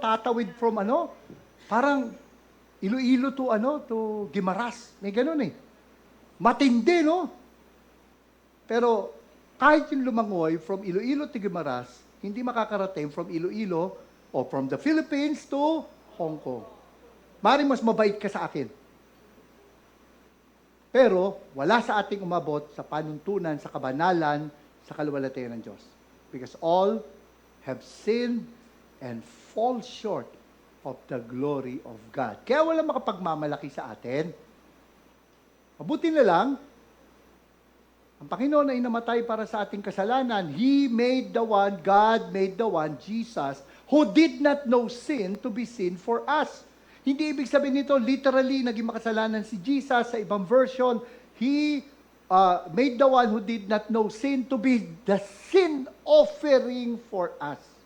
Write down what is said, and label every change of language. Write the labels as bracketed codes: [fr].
[tl] Tatawid from parang Iloilo to Guimaras. May ganun eh. Matindi, no? Pero kahit yung lumangoy from Iloilo to Guimaras, hindi makakarating from Iloilo o from the Philippines to Hong Kong. Maring mas mabait ka sa akin. Pero wala sa ating umabot sa panuntunan, sa kabanalan, sa kaluwalhatian ng Diyos. [en] Because all have sinned and fall short of the glory of God. [tl] Kaya wala makapagmamalaki sa atin. Mabuti na lang, ang Panginoon ay namatay para sa ating kasalanan. [en] He made the one, God made the one, Jesus, who did not know sin to be sin for us. [tl] Hindi ibig sabihin nito, literally, naging makasalanan si Jesus. Sa ibang version, [en] He made the one who did not know sin to be the sin offering for us.